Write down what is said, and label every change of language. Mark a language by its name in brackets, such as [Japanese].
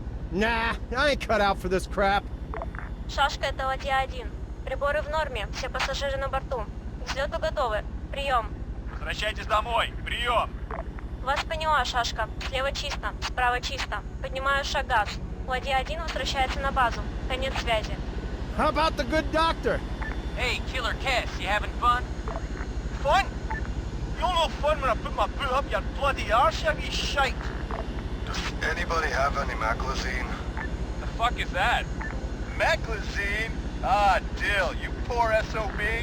[English] Nah, I ain't cut out for this crap. [Russian] Шашка, это ладья-1. Приборы в норме, все пассажиры на борту. К взлету готовы. Прием. Возвращайтесь домой. Прием. Вас поняла, Шашка. Слева чисто, справа чисто. Поднимаю шагас. Ладья-1 возвращается на базу. Конец связи. [English] How about the good doctor? Hey, Killer Cass, you having fun? Fun? You don't know fun when I put my boot up your bloody arse, you shite. Does anybody have any maclazine? The fuck is that? Maclazine? Ah, Dill, you poor SOB.